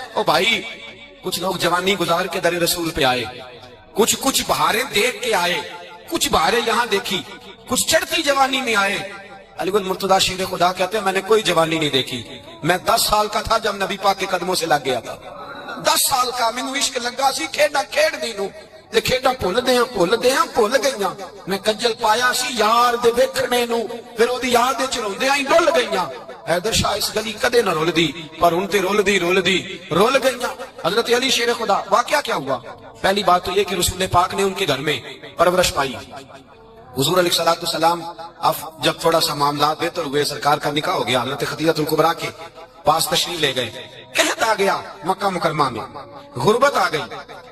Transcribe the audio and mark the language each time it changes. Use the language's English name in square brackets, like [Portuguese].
[Urdu] او بھائی, کچھ لوگ جوانی گزار کے در رسول پہ آئے, کچھ بہاریں دیکھ کے آئے, کچھ بہاریں یہاں دیکھی, کچھ چڑھتی جوانی میں آئے. علی گل مرتضیٰ شیر خدا کہتے ہیں میں نے کوئی جوانی نہیں دیکھی. میں 10 سال کا تھا جب نبی پاک کے قدموں سے لگ گیا تھا. [Punjabi] 10 سال کا مینوں عشق لگا سی, کھیڈا کھیڈ دی نوں تے کھیڈا بھول گئیاں. میں کجل پایا سی یار دے ویکھنے نوں, پھر او دی یاد وچ روندیاں ہی ڈل گئیاں. حیدر شاہ اس گلی کدے نہ رول دی, پر ہن تے رول گئیاں. [Urdu] حضرت علی شیر خدا, واقعہ کیا ہوا؟ پہلی بات تو یہ کہ رسول پاک نے ان کے گھر میں پرورش پائی. حضور علیہ الصلوۃ والسلام اب جب تھوڑا سا معاملات بہتر ہوئے, سرکار کا نکاح ہو گیا, حضرت خدیجہ الکبریٰ کے پاس تشریف لے گئے. قحط آ گیا مکہ مکرمہ میں, غربت آ گئی.